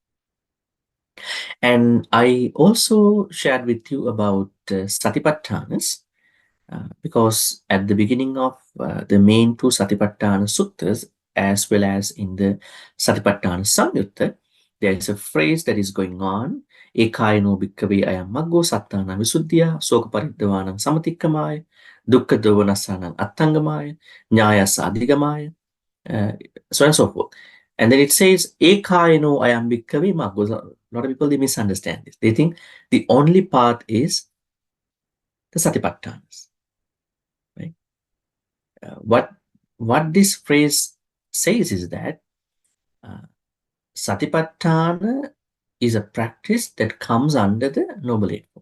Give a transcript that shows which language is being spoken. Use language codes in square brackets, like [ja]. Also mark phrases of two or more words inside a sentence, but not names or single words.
[en] And I also shared with you about Satipatthanas, because at the beginning of the main two Satipatthana suttas, as well as in the Satipatthana Samyutta, there is a phrase that is going on: [pi] Ekayano bhikkave ayam maggo sattana visuddhya soka pariddavanam samatikkamaya dukkha dovanassanam attangamaya nyayasa adhigamaya, [en] so on and so forth. And then it says, [pi] Ekayano ayam bhikkave maggo. [en] A lot of people, they misunderstand this. They think the only path is the Satipatthanas. Right? What this phrase says is that Satipatthana is a practice that comes under the Noble Eightfold.